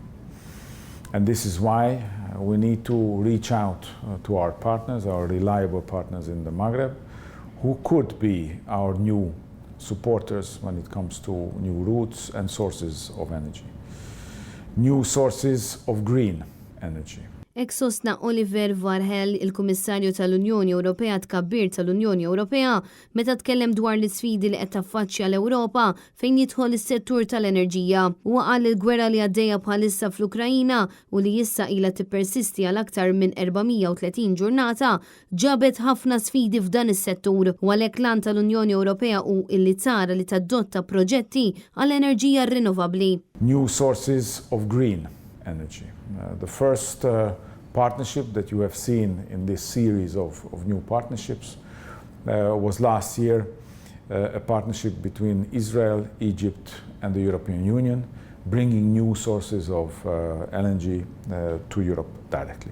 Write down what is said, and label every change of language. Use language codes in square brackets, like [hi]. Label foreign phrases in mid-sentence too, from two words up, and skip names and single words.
[en] And this is why we need to reach out to our partners, our reliable partners in the Maghreb, who could be our new supporters when it comes to new routes and sources of energy. New sources of green energy. [mt] Sostna Oliver Varhelji, il-Kummissarju tal-Unjoni Ewropea tkabbir tal-Unjoni Ewropea, meta tkellem dwar l-isfidi li qed taffaċċja l-Ewropa fejn jidħol is-settur tal-enerġija. Huwa qal il-gwerra li għaddejja bħalissa fl-Ukrajina u li issa ilha tippersisti għal aktar minn 430 ġurnata ġabet ħafna sfidi f'dan is-settur u għalhekk lan tal-Unjoni Ewropea hu li tara li tadotta proġetti għal enerġija rinnovabbli. [en] New sources of green energy. The first partnership that you have seen in this series of new partnerships was last year a partnership between Israel, Egypt and the European Union, bringing new sources of LNG to Europe directly.